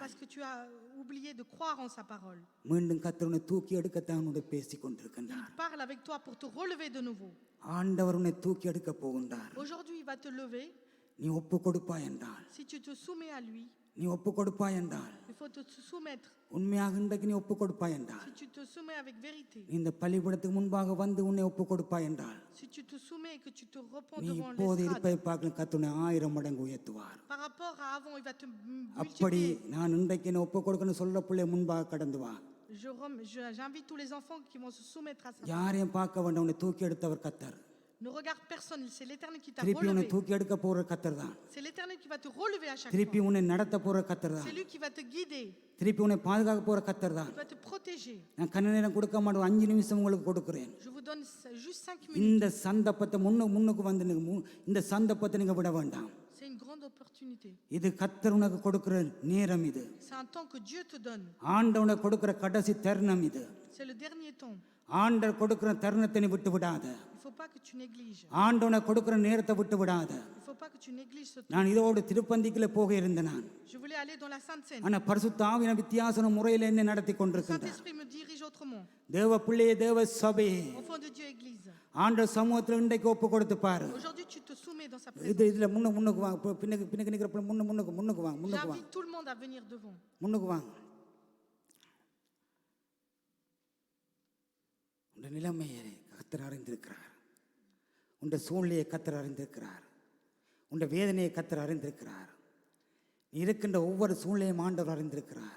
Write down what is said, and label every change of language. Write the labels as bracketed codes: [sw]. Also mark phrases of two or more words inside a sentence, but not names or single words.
[fr] Parce que tu as oublié de croire en sa parole. [ta] மீண்டும் கர்த்தர் உன்னை தூக்கி எடுக்கத்தான் உன்னோட பேசிக் [fr] Il [ta] கொண்டிருக்கின்றார். [fr] parle avec toi pour te relever de nouveau. [ta] ஆண்டவர் உன்னை தூக்கி எடுக்க போகின்றார். [fr] Aujourd'hui, il va te lever. [ta] நீ ஒப்பு கொடுப்பாய் என்றால், [fr] Si tu te soumets à lui, [ta] நீ ஒப்பு கொடுப்பாய் என்றால், [fr] il faut te soumettre. [ta] உண்மையாக இன்றைக்கு நீ ஒப்பு கொடுப்பாய் என்றால், [fr] Si tu te soumets avec vérité, [ta] நீ இந்த பலிபீடத்துக்கு முன்பாக வந்து உன்னை ஒப்பு கொடுப்பாய் என்றால், [fr] si tu te soumets et que tu te repens [ta] நீ [fr] devant [ta] இப்போது [fr] l'estrade, [ta] இருப்பதை பார்க்க கர்த்தர் உன்னை 1000 மடங்கு உயர்த்துவார். [fr] par rapport à avant, il va te [ta] அப்படி [fr] multiplier. [ta] நான் இன்றைக்கு என்ன ஒப்பு கொடுக்கணும்னு சொல்ற பிள்ளை முன்பாக கடந்து வா. [fr] J'invite tous les enfants qui vont se soumettre à ça. [ta] யாரையும் பார்க்க வேண்டாம், உன்னை தூக்கி எடுத்தவர் கர்த்தர். [fr] Ne regarde personne, c'est l'Éternel qui t'a [ta] திருப்பி உன்னை [fr] relevé. [ta] தூக்கி எடுக்க போற கர்த்தர் தான். [fr] C'est l'Éternel qui va te relever à chaque [ta] திருப்பி [fr] fois. [ta] உன்னை நடத்த போற கர்த்தர் தான். [fr] C'est lui qui va te guider, [ta] திருப்பி உன்னை பாதுகாக்க போற கர்த்தர் தான். [fr] qui va te protéger. [ta] நான் கண்ண நேரம் கொடுக்க மாட்டேன், 5 நிமிஷம் உங்களுக்கு கொடுக்கிறேன். [fr] Je vous donne juste 5 minutes. [ta] இந்த சந்தர்ப்பத்தை முன்னுக்கு வந்து இந்த சந்தர்ப்பத்தை நீங்க விட வேண்டாம். [fr] C'est une grande opportunité. [ta] இது கர்த்தர் உனக்கு கொடுக்கிற நேரம், இது [fr] C'est un temps que Dieu te donne. [ta] ஆண்டவனுக்கு கொடுக்கிற கடைசி தருணம், இது [fr] C'est le dernier temps. [ta] ஆண்டவர் கொடுக்கிற தருணத்தை நீ விட்டு விடாத. [fr] Il ne faut pas que tu négliges. [ta] ஆண்டவனை கொடுக்கிற நேரத்தை விட்டு விடாத. [fr] Il ne faut pas que tu négliges ce temps. [ta] நான் இதோடு திருப்பந்திக்குள்ள போக இருந்தேன் நான். [fr] Je voulais aller dans la Sainte Seine. [ta] ஆனா பரிசுத்த ஆவியான வித்தியாசன முறையில் என்ன நடத்தி [fr] Le [ta] கொண்டிருக்கின்றார். [fr] Saint-Esprit me dirige autrement. [ta] தேவ பிள்ளையே, தேவ சபை, [fr] Enfant de Dieu, Église. [ta] ஆண்டவர் சமூகத்தில் இன்றைக்கு ஒப்பு கொடுத்து பாரு. [fr] Aujourd'hui, tu te soumets dans sa [ta] இது [fr] présence. [ta] இதுல முன்னுக்கு வாங்க, பின்னுக்கு நிக்கிற பிள்ளை முன்னுக்கு வாங்க. [fr] J'invite tout le monde à venir devant. [ta] முன்னுக்கு வாங்க. உன் நிலைமையை கர்த்தர் அறிந்திருக்கிறார். உன் சூழ்நிலையை கர்த்தர் அறிந்திருக்கிறார். உன் வேதனையை கர்த்தர் அறிந்திருக்கிறார். நீ இருக்கின்ற ஒவ்வொரு சூழ்நிலையும் ஆண்டவர் அறிந்திருக்கிறார்.